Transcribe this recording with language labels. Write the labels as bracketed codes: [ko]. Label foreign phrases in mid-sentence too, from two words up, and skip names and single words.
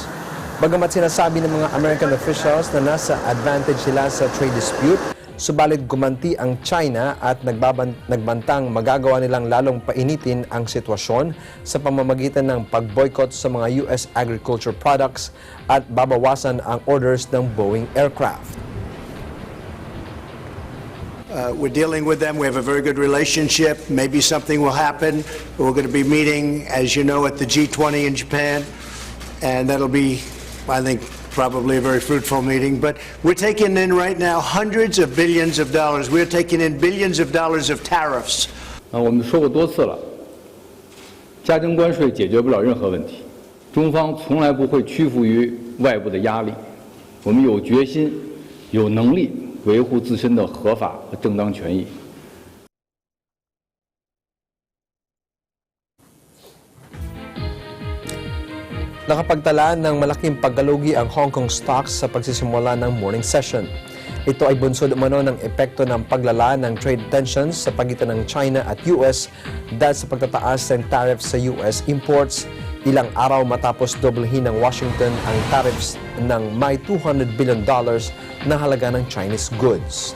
[tl] Bagamat sinasabi ng mga [en] American officials [tl] na nasa advantage sila sa [en] trade dispute, [tl] subalit gumanti ang China at nagbantang magagawa nilang lalong painitin ang sitwasyon sa pamamagitan ng pag-boycott sa mga [en] US agriculture products [tl] at babawasan ang orders ng Boeing aircraft. [en] We're dealing with them. We have a very good relationship. Maybe something will happen. We're going to be meeting, as you know, at the G20 in Japan, and that'll be, I think, probably a very fruitful meeting. But we're taking in right now hundreds of billions of dollars. We're taking in billions of dollars of tariffs. [zh] 我们说过多次了，加征关税解决不了任何问题，中方从来不会屈服于外部的压力，我们有决心、有能力维护自身的合法和正当权益。 [tl] Nakapagtala ng malaking paggalugi ang Hong Kong stocks sa pagsisimula ng morning session. Ito ay bunsod umano ng epekto ng paglala ng [en] trade tensions [tl] sa pagitan ng China at US dahil sa pagtataas ng tariffs sa US imports, ilang araw matapos doblehin ng Washington ang tariffs ng may $200 billion na halaga ng [en] Chinese goods.